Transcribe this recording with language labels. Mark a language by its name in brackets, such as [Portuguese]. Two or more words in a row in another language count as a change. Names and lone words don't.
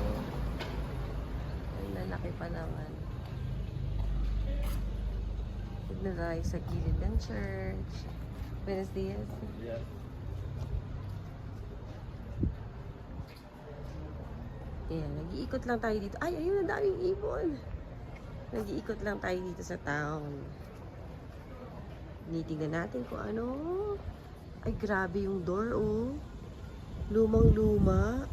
[Filipino] Ay, lalaki pa naman. Tignan tayo sa gilid ng church. [Spanish] Buenos dias. [Filipino] Yeah. Ayan, nag-iikot lang tayo dito. Ay, ayun, ang daming ibon. Nag-iikot lang tayo dito sa town. Tinitingnan natin kung ano. Ay, grabe yung door, oh. Lumang-luma.